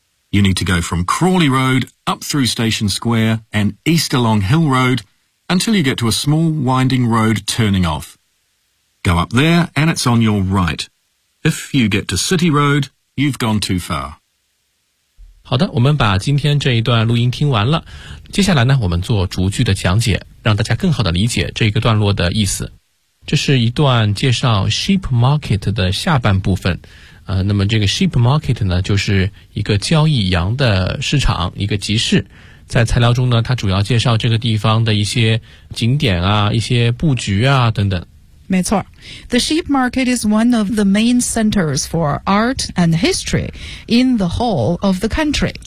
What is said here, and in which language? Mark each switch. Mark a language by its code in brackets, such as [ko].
[en] You need to go from Crawley Road up through Station Square and east along Hill Road until you get to a small winding road turning off. Go up there and it's on your right. If you get to City Road, you've gone too far. [zh] 好的，我们把今天这一段录音听完了。接下来呢，我们做逐句的讲解，让大家更好地理解这个段落的意思。这是一段介绍 sheep market 的下半部分，那么这个 sheep market 呢，就是一个交易羊的市场，一个集市。在材料中呢，它主要介绍这个地方的一些景点啊，一些布局啊等等。没错， [en] The sheep market is one of the main centers for art and history in the whole of the country.